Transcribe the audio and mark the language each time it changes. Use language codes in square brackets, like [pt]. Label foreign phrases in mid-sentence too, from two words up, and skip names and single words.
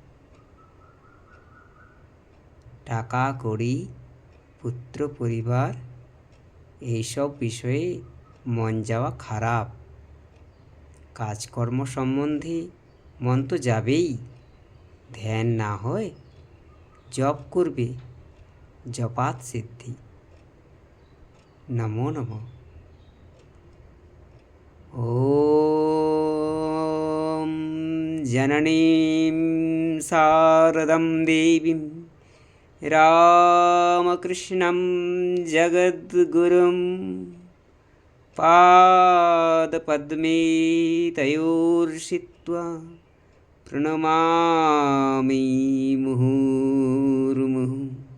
[bn] টাকা কড়ি, পুত্র পরিবার, এইসব বিষয়ে মন যাওয়া খারাপ। কাজকর্ম সম্বন্ধে মন তো যাবেই। ধ্যান না হয় জপ করবে, [sa] জপাত সিদ্ধি। [bn] নমো নমঃ। [sa] ॐ जननीं शारदं देवीं रामकृष्णं जगद्गुरुं पादपद्मे तयोर्षित्वा प्रणमामि मुहुर्मुहुः।